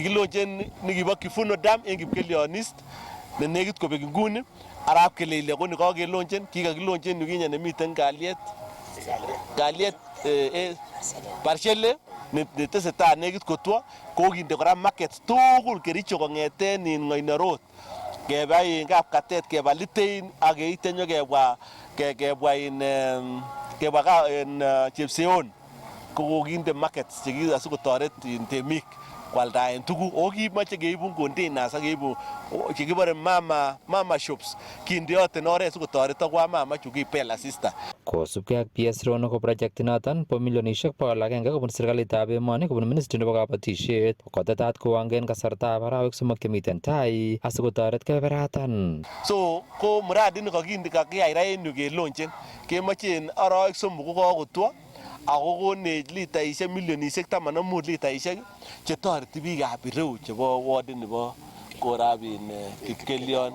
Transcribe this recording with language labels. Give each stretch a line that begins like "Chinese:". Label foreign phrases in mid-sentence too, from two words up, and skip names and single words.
Kalenjin: Kikilonchen nikibo Kifuno Dam en Kipkelion East ne negit kobek nguni arap kelele ko ni kakelonchen kikakilonchen yukinye nemiten kalyet parshele netesetai negit kotwo kokinde kora markets tugul Kericho kong'eten Ngoina Road keba Kapkatet keba Litein ak yeite nyo kebwa Chepseon kokinde markets asikotoret temik kwaldaen tuguk o kimache keibun containers ak keibu chekibore mama shops kindeoten oret sikotoret akwa mama chu kipela sister. Kosubkei ak PS Rono ko project inoton po milionishek 100 kobun serikalitab emoni kobun ministry nebo kabatisiet kotetat kowangen kasartab arawek 3 chemiten tai asikotoret keberatan. So ko
Swahili: mradi ni
Kalenjin: kakiyai ra en yu kelonchen kemochen arawek 3 kokakotwo ako konech litaishek milionishek 15 litaishek chetoreti biikab ireu chebo ward nebo korabin Kipkelion.